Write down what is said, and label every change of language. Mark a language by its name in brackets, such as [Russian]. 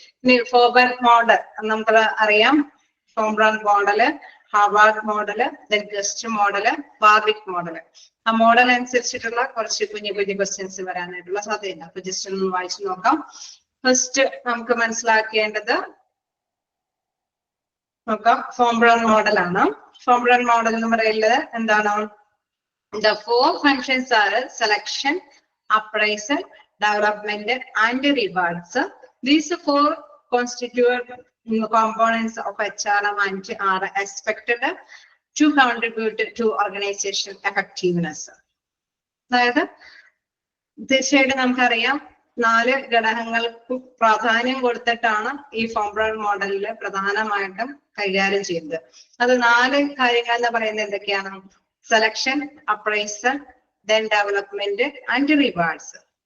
[Malayalam] ഇനി ഫോബർ മോഡൽ നമുക്ക് അറിയാം. Form run model, Howard model, guest model, Warwick model. ആ മോഡൽ അനുസരിച്ചിട്ടുള്ള കുറച്ച് കുഞ്ഞു ക്വസ്റ്റ്യൻസ് വരാനായിട്ടുള്ള സാധ്യതയുണ്ട്. അപ്പൊ ജസ്റ്റ് ഒന്ന് വായിച്ചു നോക്കാം. ഫസ്റ്റ് നമുക്ക് മനസ്സിലാക്കേണ്ടത് നോക്കാം, ഫോം റൺ മോഡലാണ്. ഫോം റൺ മോഡൽ എന്ന് പറയുന്നത് എന്താണ്? [English] The four functions are selection, appraisal, development and rewards. These four constitute components of HRM and are expected to contribute to organization effectiveness. [Malayalam] അതായത് തീർച്ചയായിട്ടും നമുക്കറിയാം 4 ഘടകങ്ങൾക്ക് പ്രാധാന്യം കൊടുത്തിട്ടാണ് ഈ ഫോം റൺ മോഡലിൽ പ്രധാനമായിട്ടും കൈകാര്യം ചെയ്യുന്നത്. അത് 4 കാര്യങ്ങൾ എന്ന് പറയുന്നത് എന്തൊക്കെയാണ്? [English] Selection, appraisal, then development and rewards.